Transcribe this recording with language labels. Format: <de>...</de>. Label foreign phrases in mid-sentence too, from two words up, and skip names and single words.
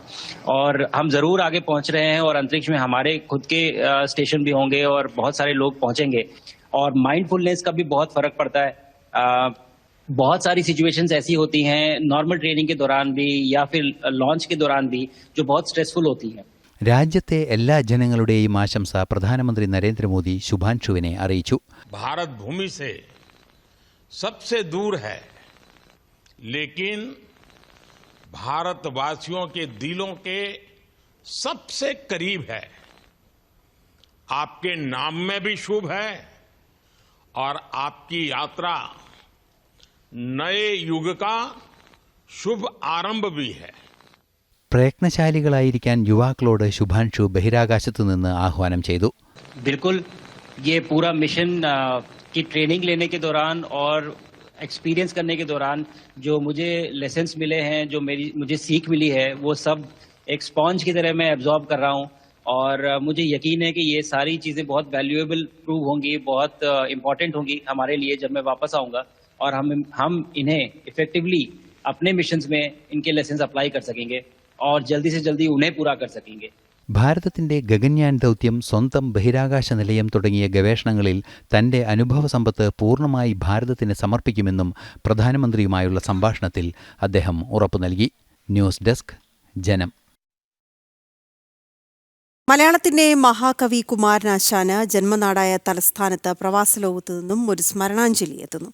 <hi>और हम जरूर आगे पहुंच रहे हैं, और अंतरिक्ष में हमारे खुद के स्टेशन भी होंगे और बहुत सारे लोग पहुंचेंगे. और माइंडफुलनेस का भी बहुत फर्क पड़ता है. बहुत सारी सिचुएशंस ऐसी होती हैं</hi> <en>normal training</en> <hi>के दौरान भी या फिर लॉन्च के दौरान भी, जो बहुत स्ट्रेसफुल होती हैं.</hi> <ml>രാജ്യത്തെ എല്ലാ ജനങ്ങളുടെയും ആശംസ പ്രധാനമന്ത്രി നരേന്ദ്രമോദി ശുഭാൻഷുവിനെ അറിയിച്ചു.</ml> <hi>भारत भूमि से सबसे दूर है, लेकिन भारतवासियों के दिलों के सबसे करीब है. आपके नाम में भी शुभ है, और आपकी यात्रा नए युग का शुभ आरंभ भी है.</hi> <ml>പ്രയത്നശാലികളായിരിക്കാൻ യുവാക്കളോട് ശുഭാൻഷു ബഹിരാകാശത്തു നിന്ന് ആഹ്വാനം ചെയ്തു.</ml> <hi>बिल्कुल, ये पूरा मिशन की ट्रेनिंग लेने के दौरान और एक्सपीरियंस करने के दौरान जो मुझे लेसन्स मिले हैं, जो मुझे सीख मिली है, वो सब एक स्पॉन्ज की तरह मैं एब्जॉर्ब कर रहा हूँ. और मुझे यकीन है कि ये सारी चीज़ें बहुत</hi> <en>valuable prove</en> <hi>होंगी, बहुत इम्पोर्टेंट होंगी हमारे लिए जब मैं वापस आऊँगा. और हम इन्हें इफेक्टिवली अपने मिशंस में इनके</hi> <en>lessons apply</en> <hi>कर सकेंगे और जल्दी से जल्दी उन्हें पूरा कर सकेंगे।</hi> <ml>ഭാരതത്തിന്റെ ഗഗൻയാൻ ദൗത്യം, സ്വന്തം ബഹിരാകാശ നിലയം തുടങ്ങിയ ഗവേഷണങ്ങളിൽ തന്റെ അനുഭവസമ്പത്ത് പൂർണ്ണമായി ഭാരതത്തിന് സമർപ്പിക്കുമെന്നും പ്രധാനമന്ത്രിയുമായുള്ള സംഭാഷണത്തിൽ അദ്ദേഹം ഉറപ്പു നൽകി.</ml> <en>news desk,</en> <ml>ജനം. മലയാളത്തിന്റെ മഹാകവി കുമാരനാശാന് ജന്മനാടായ തലസ്ഥാനത്ത് പ്രവാസ ലോകത്തു നിന്നും ഒരു സ്മരണാഞ്ജലി എത്തുന്നു.</ml>